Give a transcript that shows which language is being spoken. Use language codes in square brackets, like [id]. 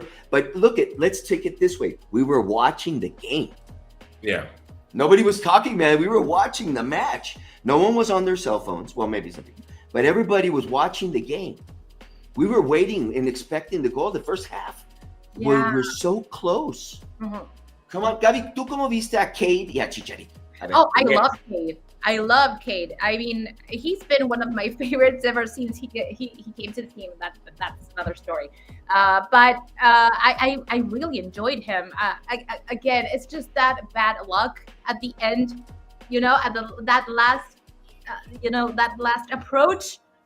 [en] But let's take it this way. We were watching the game. Yeah. Nobody was talking, man. We were watching the match. No one was on their cell phones. Well, maybe some people, but everybody was watching the game. We were waiting and expecting the goal the first half. Yeah. We're so close. Mm-hmm. Come on, [es] Gaby, ¿tú cómo viste a Cade y a Chicharito? [en] I love Cade. I love Cade. I mean, he's been one of my favorites ever since he came to the team. That's another story. But I really enjoyed him. Again, it's just that bad luck at the end. At that last approach.